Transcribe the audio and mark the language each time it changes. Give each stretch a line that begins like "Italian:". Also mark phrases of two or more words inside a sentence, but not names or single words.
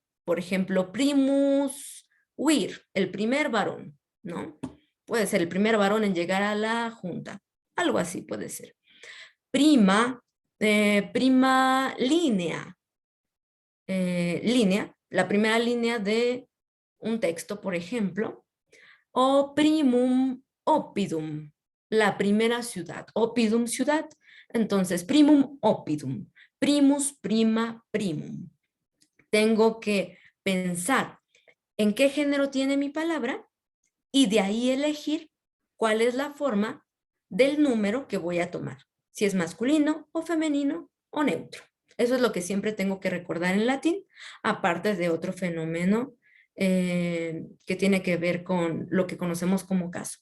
Spanish: Por ejemplo,
Latin: primus vir,
Spanish: el primer varón, ¿no? Puede ser el primer varón en llegar a la junta. Algo así puede ser.
Latin: Prima, prima línea.
Spanish: Línea, la primera línea de un texto, por ejemplo.
Latin: O primum oppidum,
Spanish: la primera ciudad. Oppidum, ciudad. Entonces,
Latin: primum oppidum. Primus, prima, primum.
Spanish: Tengo que pensar en qué género tiene mi palabra y de ahí elegir cuál es la forma del número que voy a tomar, si es masculino o femenino o neutro. Eso es lo que siempre tengo que recordar en latín, aparte de otro fenómeno que tiene que ver con lo que conocemos como caso.